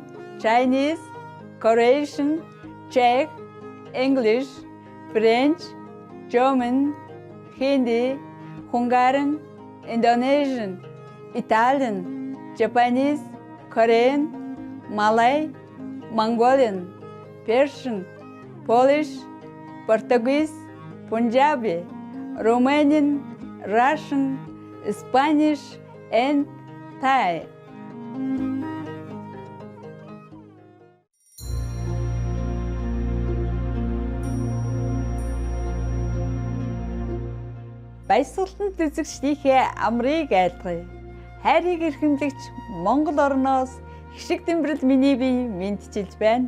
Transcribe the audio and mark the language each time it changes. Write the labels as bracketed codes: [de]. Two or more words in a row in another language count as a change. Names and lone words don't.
[en] Chinese, Croatian, Czech, English, French, German, Hindi, Hungarian, Indonesian, Italian, Japanese, Korean, Malay, Mongolian, Persian, Polish, Portuguese, Punjabi, Romanian, Russian, Spanish, and Thai. [mn] Баясгалан үзэгчдийнхээ амрыг айлгая. Хайрыг эрхэмлэгч Монгол орноос хишиг тэмрэл миний бие мэдчилж байна.